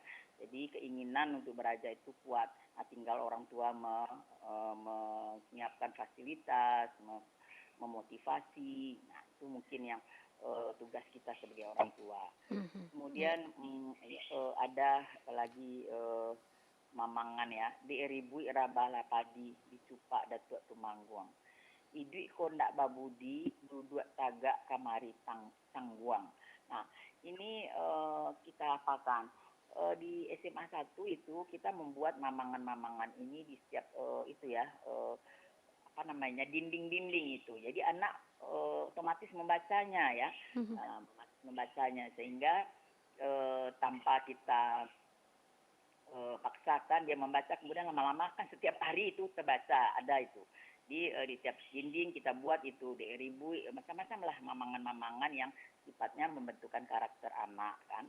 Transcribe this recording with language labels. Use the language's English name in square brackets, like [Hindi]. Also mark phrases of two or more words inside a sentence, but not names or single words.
[Indonesian] Jadi keinginan untuk belajar itu kuat. Nah, tinggal orang tua menyiapkan fasilitas, memotivasi. Nah, itu mungkin yang tugas kita sebagai orang tua. Mhm. Iya. [Minangkabau] Kemudian ada lagi mamangan ya, di ribui rabala padi, dicupak datuk tumangguang. Idui kondak babudi duduk tagak kamari tangguang. [Indonesian] Nah, ini kita apakan? Di SMA 1 itu kita membuat mamangan-mamangan ini di setiap itu ya, apa namanya? Dinding-dinding itu. Jadi anak otomatis membacanya ya. Mhm. Membacanya sehingga tanpa kita paksakan dia membaca kemudian lama-lama kan setiap hari itu terbaca ada itu di tiap dinding kita buat itu di ribu macam-macam lah mamangan-mamangan yang sifatnya membentukkan karakter anak kan.